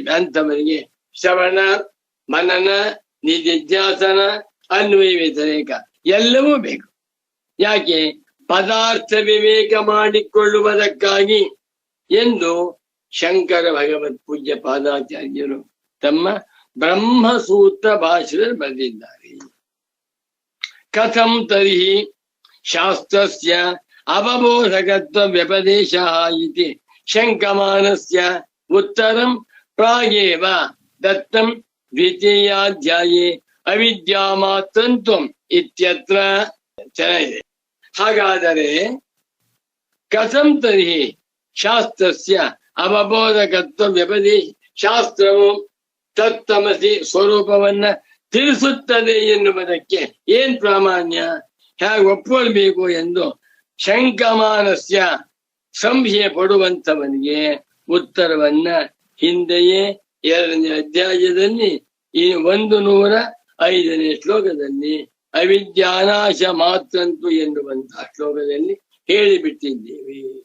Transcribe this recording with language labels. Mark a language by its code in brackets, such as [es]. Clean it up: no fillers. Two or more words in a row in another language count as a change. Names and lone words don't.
[kn] ಅಂಥವರಿಗೆ ಶ್ರವಣ, ಮನನ, ನಿಧಿಧ್ಯಾಸನ, ಅನ್ವಯ ವ್ಯತಿರೇಕ ಎಲ್ಲವೂ ಬೇಕು. ಯಾಕೆ? ಪದಾರ್ಥ ವಿವೇಕ ಮಾಡಿಕೊಳ್ಳುವುದಕ್ಕಾಗಿ ಎಂದು ಶಂಕರ ಭಗವತ್ ಪೂಜ್ಯ ಪಾದಾಚಾರ್ಯರು ತಮ್ಮ ಬ್ರಹ್ಮಸೂತ್ರ ಭಾಷೆಯಲ್ಲಿ ಬರೆದಿದ್ದಾರೆ. [sa] ಕಥಂ ತರ್ಹಿ ಶಾಸ್ತ್ರಸ್ಯ ಅವಬೋಧಕತ್ವ ವ್ಯಪದೇಶ ಇತಿ ಶಂಕಮಾನಸ್ಯ ಉತ್ತರಂ ಪ್ರಾಗೇವ ದತ್ತಂ ದ್ವಿತೀಯಾಧ್ಯಾಯೇ ಅವಿದ್ಯಾಮಾತ್ರತ್ವಂ ಇತ್ಯತ್ರ. [kn] ಚೆನ್ನಾಗಿದೆ. [sa] ಹಾಗಾದರೆ ಕಥಂ ತರ್ಹಿ ಶಾಸ್ತ್ರಸ್ಯ ಅವಬೋಧಕತ್ವ ವ್ಯಪದೇಶ, ಶಾಸ್ತ್ರವು [kn] ತತ್ತಮಸಿ ಸ್ವರೂಪವನ್ನ ತಿಳಿಸುತ್ತದೆ ಎನ್ನುವುದಕ್ಕೆ ಏನ್ ಪ್ರಾಮಾಣ್ಯ, ಹೇಗೆ ಒಪ್ಕೊಳ್ಬೇಕು ಎಂದು ಶಂಕಮಾನಸ್ಯ ಸಂಶಯ ಪಡುವಂತವನಿಗೆ ಉತ್ತರವನ್ನ ಹಿಂದೆಯೇ 2ನೇ ಅಧ್ಯಾಯದಲ್ಲಿ ಈ 105ನೇ ಶ್ಲೋಕದಲ್ಲಿ [sa] ಅವಿದ್ಯಾನಾಶ ಮಾತ್ರಂತು [kn] ಎನ್ನುವಂತಹ ಶ್ಲೋಕದಲ್ಲಿ ಹೇಳಿಬಿಟ್ಟಿದ್ದೇವೆ.